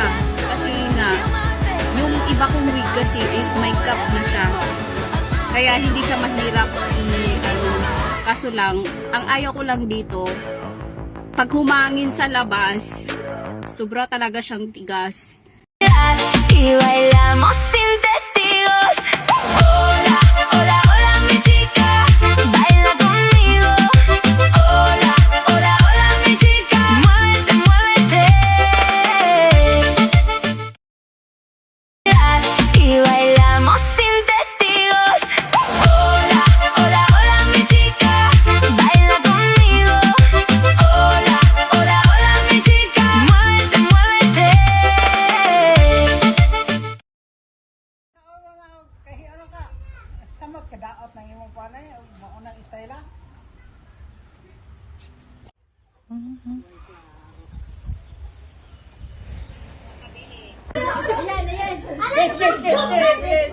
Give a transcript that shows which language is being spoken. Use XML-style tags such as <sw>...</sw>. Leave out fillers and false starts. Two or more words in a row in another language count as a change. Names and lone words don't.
<tl>Kasi nga, yung iba kong wig kasi is may cap na siya. Kaya hindi siya mahirap kaso lang, ang ayaw ko lang dito, pag humangin sa labas, sobra talaga siyang tigas.</tl> <es>Y bailamos sin testigos. Hola, hola, hola mi chica, baila conmigo. Hola, hola, hola mi chica, muévete, muévete. Y bailamos sin testigos. Hola, hola, hola mi chica, baila conmigo. Hola, hola, hola mi chica, muévete, muévete.</es> <ceb>Kahit ano ka, samot ka daot ng imong panay, maunang istayla.</ceb> <en>Yes, yes, yes, yes.</en>